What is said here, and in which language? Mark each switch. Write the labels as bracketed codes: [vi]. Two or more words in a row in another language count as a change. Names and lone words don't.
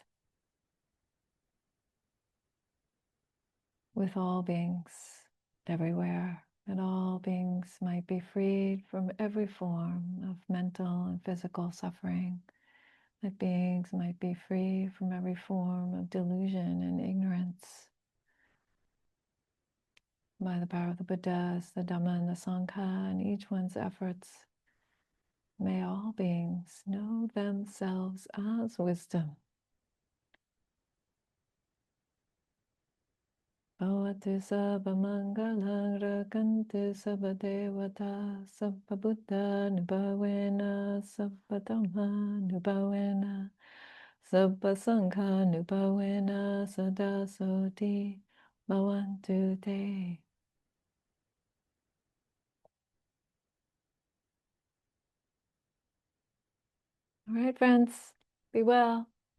[en] with all beings everywhere, that all beings might be freed from every form of mental and physical suffering, that beings might be free from every form of delusion and ignorance by the power of the Buddhas, the Dhamma, and the Sangha, and each one's efforts May all beings know themselves as wisdom. [pi] Bhavatu sabba mangalang rakantu sabba devata sabba buddha nubhavena sabba dhamma nubhavena sabba sangha nubhavena sada soti bhavantu te. [en] All right, friends, be well.